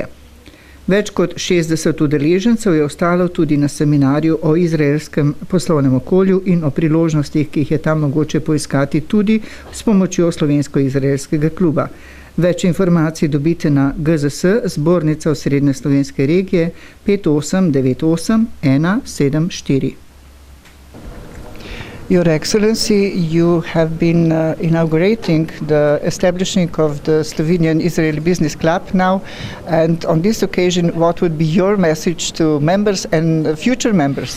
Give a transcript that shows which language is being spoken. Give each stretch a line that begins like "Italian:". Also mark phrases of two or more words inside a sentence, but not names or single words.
Slovenian: Več kot 60 udeležencev je ostalo tudi na seminarju o izraelskem poslovnem okolju in o priložnostih, ki jih je tam mogoče poiskati tudi s pomočjo slovensko-izraelskega kluba. Več informacij dobite na GZS, zbornica osrednje slovenske regije 5898 174.
English: Your Excellency, you have been inaugurating the establishing of the Slovenian-Israeli Business Club now, and on this occasion, what would be your message to members and future members?